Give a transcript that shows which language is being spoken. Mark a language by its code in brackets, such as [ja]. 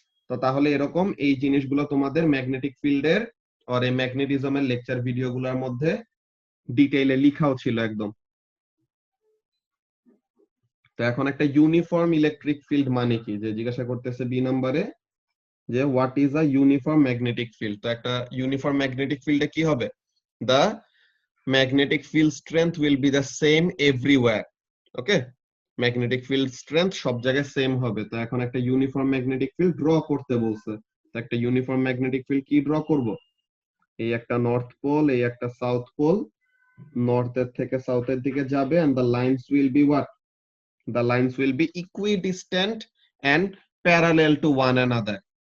[bn] তো তাহলে এরকম এই জিনিসগুলো তোমাদের ম্যাগনেটিক ফিল্ডের আর এই ম্যাগনেটিজমের লেকচার ভিডিওগুলোর মধ্যে ডিটেইলে লিখাও ছিল একদম। তো এখন একটা ইউনিফর্ম ইলেকট্রিক ফিল্ড মানে কি, যে জিজ্ঞাসা করতেছে বি নম্বরে, যে [en] What is a uniform magnetic field. [bn] তো একটা ইউনিফর্ম ম্যাগনেটিক ফিল্ডে কি হবে, [en] the magnetic field strength will be the same everywhere. [bn] Okay, magnetic field strength সব জায়গায় সেম হবে। তো এখন একটা ইউনিফর্ম ম্যাগনেটিক ফিল্ড ড্র করতে বলছে। তো একটা ইউনিফর্ম ম্যাগনেটিক ফিল্ড কি ড্র করব, এই একটা নর্থ পোল, এই একটা সাউথ পোল, নর্থের থেকে সাউথের দিকে যাবে, [en] and the lines will be what, the lines will be equidistant and parallel to one another.